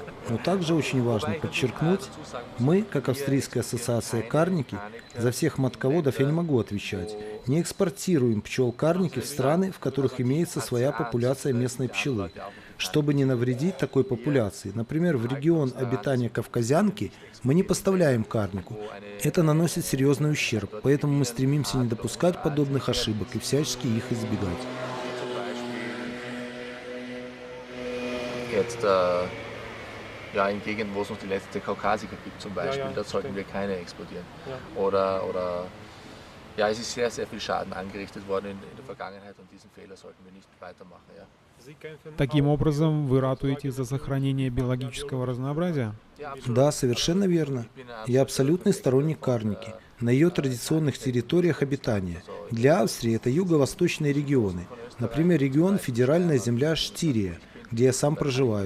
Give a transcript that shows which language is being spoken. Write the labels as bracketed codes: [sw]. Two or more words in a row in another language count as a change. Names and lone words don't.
[ru] Но также очень важно подчеркнуть, мы, как Австрийская ассоциация карники, за всех матководов я не могу отвечать, не экспортируем пчел карники в страны, в которых имеется своя популяция местной пчелы, чтобы не навредить такой популяции. Например, в регион обитания кавказянки мы не поставляем карнику. Это наносит серьезный ущерб, поэтому мы стремимся не допускать подобных ошибок и всячески их избегать. [de] Ja, in Gegenden, wo es noch die letzte Kaukasiker gibt zum Beispiel, da sollten wir keine exportieren. Oder ja, es ist sehr, sehr viel Schaden angerichtet worden in der Vergangenheit und diesen Fehler sollten wir nicht weitermachen. Ja. [ru] Таким образом, вы ратуете за сохранение биологического разнообразия? Да, совершенно верно. Я абсолютный сторонник карники на ее традиционных территориях обитания. Для Австрии это юго-восточные регионы. Например, регион Федеральная земля Штирия, где я сам проживаю.